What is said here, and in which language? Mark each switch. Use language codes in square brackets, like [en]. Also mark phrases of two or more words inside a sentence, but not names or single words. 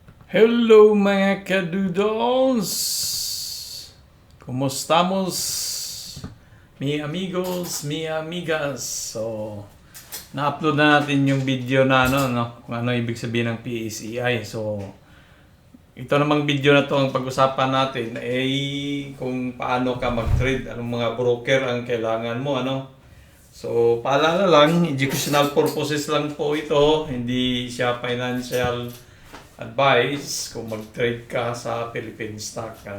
[tl] Hello mga kadudos! Kumustamos? [es] Mi amigos, mi amigas. [tl] So, na-upload na natin yung video na kung ano ibig sabihin ng PACI. So, ito namang video na to ang pag-usapan natin ay kung paano ka mag-trade, anong mga broker ang kailangan mo, So, paalala lang, [en] educational purposes [tl] lang po ito, hindi siya [en] financial advice [tl] kung mag-trade ka sa Philippine stock.